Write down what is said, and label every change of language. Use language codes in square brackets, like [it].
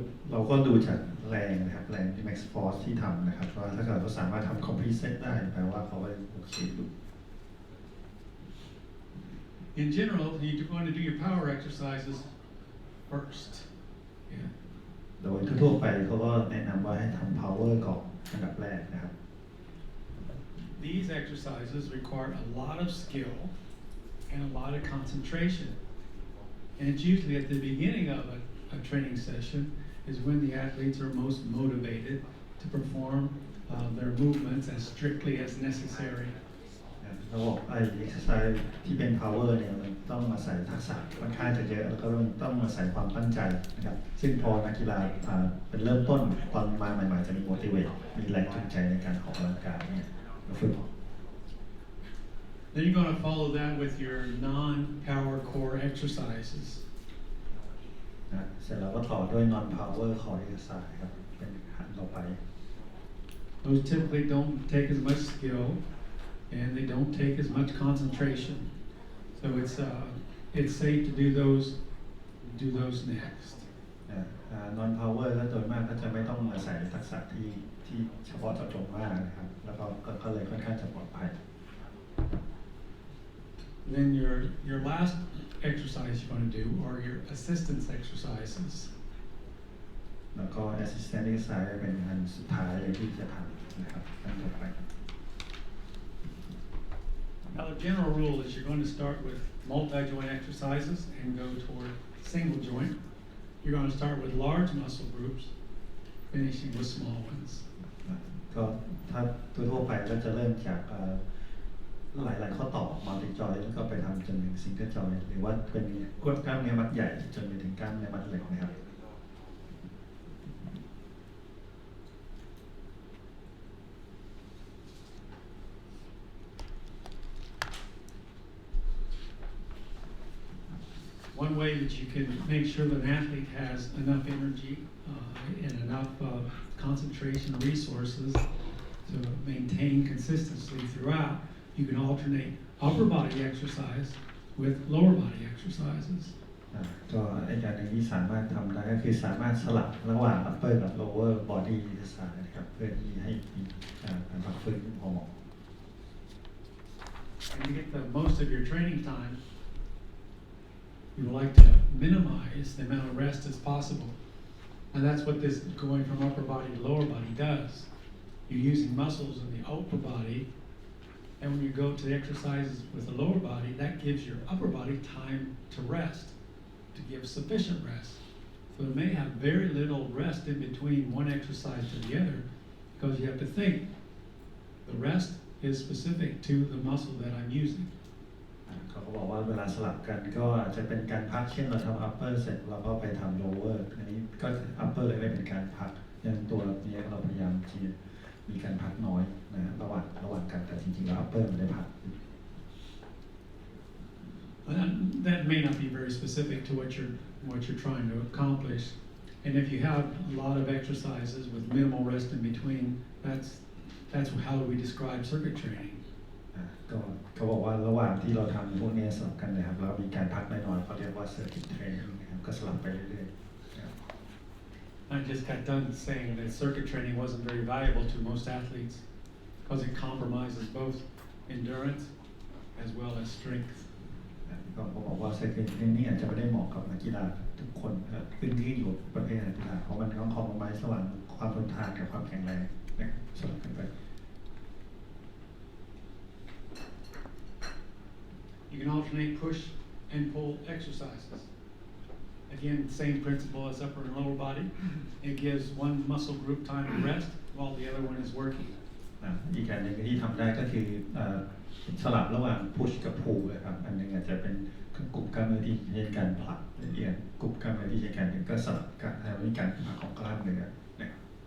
[th] เราก็ดูจากแรงนะครับแรงที่ max force ที่ทำนะครับว่าถ้าเกิดเขาสามารถทำ complete set ได้แปลว่าเขาก็โอเคดู [en] In general, you're going to do your power exercises first. Yeah. [th] โดยทั่วไปเขาก็แนะนำว่าให้ทำ power ก่อนอันดับแรกนะครับ [en] These exercises require a lot of skill and a lot of concentration. And it's usually at the beginning of a training session is when the athletes are most motivated to perform their movements as strictly as necessary. [th] เราบอกexercise ที่เป็น power เนี่ยมันต้องอาศัยทักษะค่อนข้างจะเยอะแล้วก็ต้องอาศัยความตั้งใจนะครับซึ่งพอนักกีฬาเป็นเริ่มต้นตอนมาใหม่ๆจะมี motivate มีแรงจูงใจในการออกกำลังกายเนี่ยฝึก [en] Then you're going to follow that with your non-power core exercises. [th] เสร็จแล้วก็ต่อด้วย [en] non power core exercise [th] ครับเป็นขั้นต่อไป [en] Those typically don't take as much skill and they don't take as much concentration. So it's safe to do those next. [th] non power ก็โดยมากก็จะไม่ต้องอาศัยทักษะที่เฉพาะเจาะจงมากนะครับแล้วก็เลยค่อนข้างจะปลอดภัย [en] Then your last exercise you're going to do are your assistance exercises. [th] แล้วก็ assistant exercise เป็นอันสุดท้ายเลยที่จะทำนะครับอันต่อไป [en] Now the general rule is you're going to start with multi-joint exercises and go toward single joint. You're going to start with large muscle groups, finishing with small ones. [th] ก็ถ้าทั่วไปก็จะเริ่มจากหลายข้อต่อ multi joint แล้วก็ไปทำจนถึง single joint หรือว่าเป็นกล้ามเนื้อมัดใหญ่จนไปถึงกล้ามเนื้อมัดเล็กนะครับ [en] One way that you can make sure that an athlete has enough energy and enough concentration resources to maintain consistency throughout, you can alternate upper body exercise with lower body exercises. [th] ก็ไอ้การหนึ่งที่สามารถทำได้ก็คือสามารถสลับระหว่าง upper กับ lower body exercise นะครับเพื่อที่ให้มีการพักฟื้นพอเหมาะ [en] And to get the most of your training time, you would like to minimize the amount of rest as possible. And that's what this going from upper body to lower body does. You're using muscles in the upper body, and when you go to the exercises with the lower body, that gives your upper body time to rest, to give sufficient rest. So it may have very little rest in between one exercise to the other, because you have to think the rest is specific to the muscle that I'm using. [th] เขาบอกว่าเวลาสลับกันก็อาจจะเป็นการพักเช่นเราทำ upper เสร็จเราก็ไปทำ lower อันนี้ก็ upper เลยไม่เป็นการพักอย่างตัวนี้เราพยายามที่มีการพักน้อยนะระหว่างกันแต่จริงๆแล้ว upper มันได้พัก [en] That may not be very specific to what you're trying to accomplish, and if you have a lot of exercises with minimal rest in between, that's how we describe circuit training. [th] ก็เขาบอกว่าระหว่างที่เราทำพวกนี้สลับกันนะครับเรามีการพักน้อยๆเขาเรียกว่า circuit training นะครับก็สลับไปเรื่อยๆ [en] I just got done saying that circuit training wasn't very valuable to most athletes because it compromises both endurance as well as strength. [th] ก็บอกว่า circuit training อาจจะไม่ได้เหมาะกับนักกีฬาทุกคนขึ้นอยู่ประเภทนักกีฬาเพราะมันต้องคอมโพไมซ์ระหว่างความทนทานกับความแข็งแรงนะครับสลับกันไป [en] You can alternate push and pull exercises. Again, same principle as upper and lower body. It gives one muscle group time to rest while the other one is working. [th] อีกการหนึ่งที่ทำได้ก็คือสลับระหว่าง push กับ pull นะครับอันนึงอาจจะเป็นกลุ่มกล้ามเนื้อที่ใช้การผลักอีกกลุ่มกล้ามเนื้อที่ใช้การดึงก็สลับกันทำให้การพักของกล้ามเนื้อนะครับ